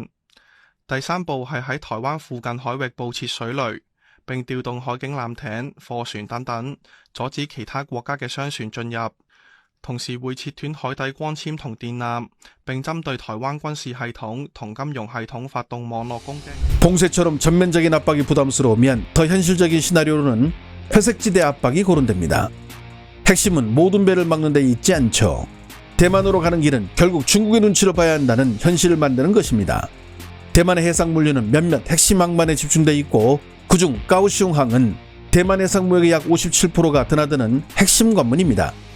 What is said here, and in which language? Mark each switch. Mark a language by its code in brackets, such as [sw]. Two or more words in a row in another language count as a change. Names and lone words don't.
[yue] 第三步係喺台灣附近海域布設水雷，並調動海警艦艇、貨船等等，阻止其他國家嘅商船進入。同時會切斷海底光纖同電纜，並針對台灣軍事系統同金融系統發動網絡攻擊。 [ko] 봉쇄처럼 전면적인 압박이 부담스러우면 더 현실적인 시나리오로는 회색지대 압박이 거론됩니다. 핵심은 모든 배를 막는 데 있지 않죠. 대만으로 가는 길은 결국 중국의 눈치를 봐야 한다는 현실을 만드는 것입니다. 대만의 해상 물류는 몇몇 핵심 항만에 집중돼 있고 그중 까오시옹항은 대만 해상 무역의 약 57%가 드나드는 핵심 관문입니다.